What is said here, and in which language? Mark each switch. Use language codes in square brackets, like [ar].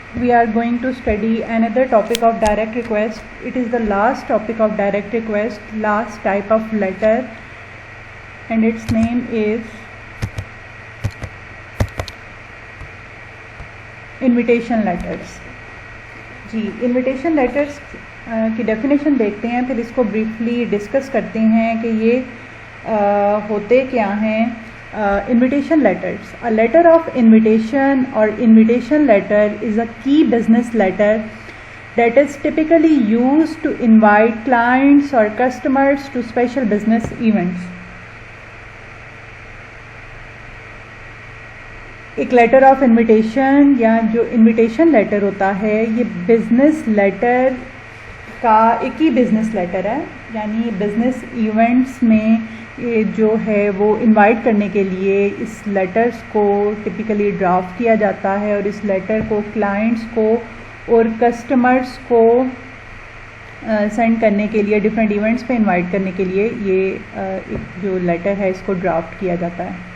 [en] We are going to study another topic of direct request. It is the last topic of direct request, last type of letter, and its name is invitation letters. [hi] Ji, invitation letters की definition देखते हैं, फिर इसको briefly discuss करते हैं कि ये होते क्या हैं. [en] Invitation letters. A letter of invitation or invitation letter is a key business letter that is typically used to invite clients or customers to special business events. [hi] एक लेटर ऑफ इनविटेशन या जो इनविटेशन लेटर होता है ये business letter का एक ही business letter है, यानी बिजनेस इवेंट्स में ये जो है वो इनवाइट करने के लिए इस लेटर्स को टिपिकली ड्राफ्ट किया जाता है और इस लेटर को क्लाइंट्स को और कस्टमर्स को सेंड करने के लिए, डिफरेंट इवेंट्स पे इनवाइट करने के लिए ये एक जो लेटर है इसको ड्राफ्ट किया जाता है.